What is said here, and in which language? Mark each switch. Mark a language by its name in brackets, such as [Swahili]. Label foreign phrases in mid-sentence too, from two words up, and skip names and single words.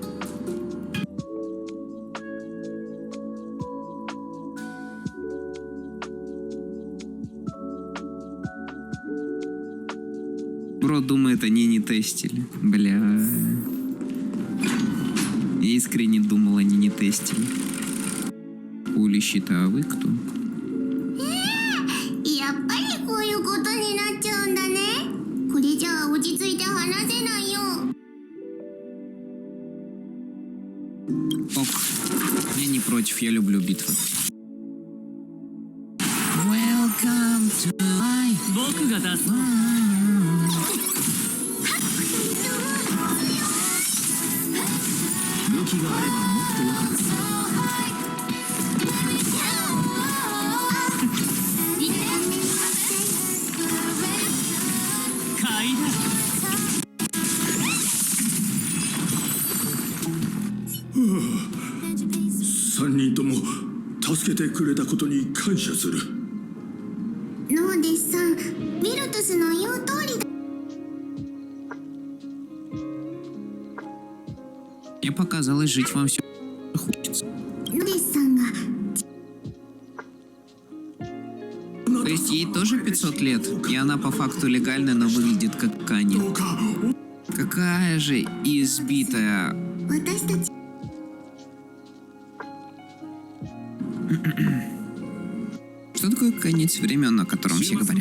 [Russian] Бро думает, они не тестили. Бля. Я искренне думал, они не тестили. Пули щита, а вы кто? [Japanese] やっぱりこういうことになっちゃうんだね。これじゃあ落ち着いて話せないよ。 [Russian] Ок. Я не против, я люблю битвы. [English] Welcome to my... [Japanese] 僕が出す。武器があればもっとよかった。買いだ。 3人とも助けてくれたことに感謝する。ノーデスさん、ウィルトスの言う通りだ。 [Russian] Мне показалось, жить вам все хочется. [Japanese] ノーデスさんが [Russian] То есть ей тоже 500 лет, и она по факту легальная, но выглядит как Кани. Какая же избитая. [Japanese] 私たち [Russian] Что такое конец времен, о котором все говорят?